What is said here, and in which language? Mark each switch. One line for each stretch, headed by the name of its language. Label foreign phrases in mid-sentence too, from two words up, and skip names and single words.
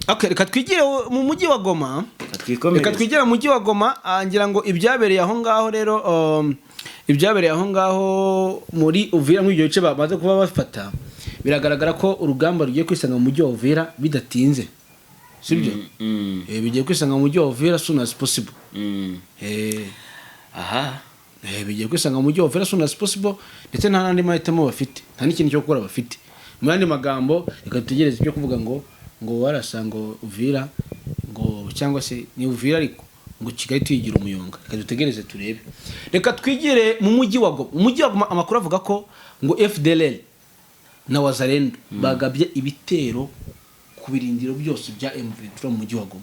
Kinyarwanda: Okay, reka twigire mu mujyi wa Goma. Reka twigire mu mujyi wa Goma, ngira ngo ibyabereye aho ngaho rero ibyabereye aho ngaho muri Uvira muri ibyo bice bamaze kuba bafata, biragaragara ko urugamba rugiye kwisanga mu mujyi wa Uvira bidatinze. Sibyo? Bigiye kwisanga mu mujyi wa Uvira
English: as soon as possible.
Kinyarwanda: Bigiye kwisanga mu mujyi wa Uvira
English: as soon as possible,
Kinyarwanda: ndetse nta nandi mahitamo bafite, nta n'ikintu cyo gukora bafite. Mu yandi magambo, reka tugereze ibyo kuvuga ngo warasanga Uvira ngo cyangwa se ni Uvira ariko ngo Kigali tuyigira umuyonga. Reka dutegereze turebe. Reka twigire mu mujyi wa Goma. Mu mujyi wa Goma amakuru avuga ko ngo FDLR na Wazalendo bagabye ibitero ku birindiro byose bya M23 mu mujyi wa Goma.